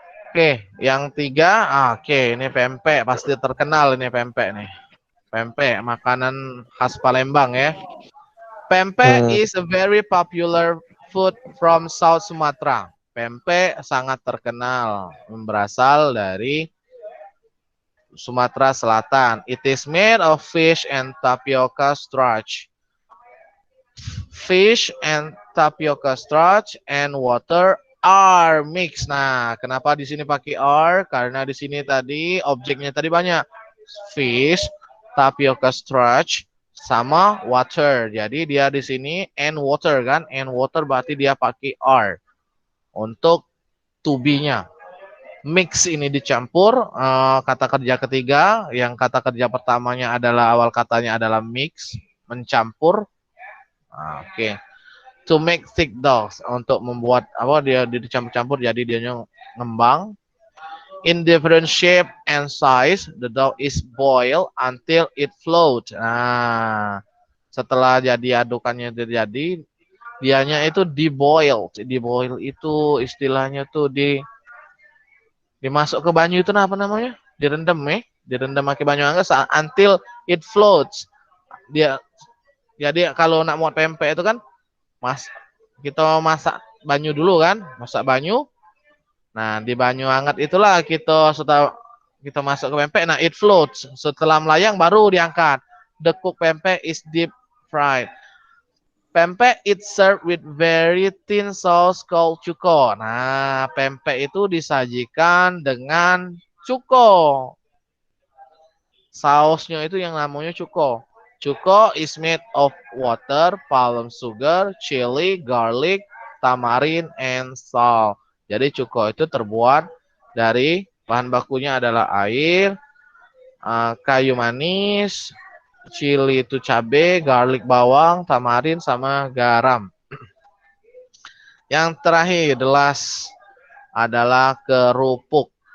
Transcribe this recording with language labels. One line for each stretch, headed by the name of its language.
Indonesian: Oke, yang tiga, oke, ini pempek pasti terkenal ini pempek nih. Pempek makanan khas Palembang ya.
English: Pempek is a very popular food from South Sumatra.
Indonesian: Pempek sangat terkenal, berasal dari Sumatera Selatan.
English: It is made of fish and tapioca starch. Fish and tapioca starch and water are mixed.
Indonesian: Nah, kenapa di sini pakai are? Karena di sini tadi objeknya tadi banyak.
English: Fish, tapioca starch, sama water.
Indonesian: Jadi dia di sini and water kan? And water berarti dia pakai are untuk to be-nya. Mix ini dicampur, kata kerja ketiga, yang kata kerja pertamanya adalah awal katanya adalah mix, mencampur. Oke.
English: To make thick doughs,
Indonesian: untuk membuat apa dia dicampur-campur jadi dia ngembang.
English: In different shape and size, the dough is boiled until it float.
Indonesian: Nah, setelah jadi adukannya terjadi, dianya itu diboil. Diboil itu istilahnya tuh dimasuk ke banyu itu apa namanya? Direndam ya, direndam pakai banyu hangat
English: until it floats.
Indonesian: Dia jadi kalau nak buat pempek itu kan kita masak banyu dulu kan, masak banyu. Nah, di banyu hangat itulah setelah kita masuk ke pempek, nah
English: it floats.
Indonesian: Setelah melayang baru diangkat.
English: The cooked pempek is deep fried. Pempek it served with very thin sauce called cuko.
Indonesian: Nah, pempek itu disajikan dengan cuko. Sausnya itu yang namanya cuko.
English: Cuko is made of water, palm sugar, chili, garlic, tamarind, and salt.
Indonesian: Jadi cuko itu terbuat dari bahan bakunya adalah air, kayu manis, chili itu cabai, garlic bawang, tamarin sama garam. Yang terakhir, the last adalah kerupuk.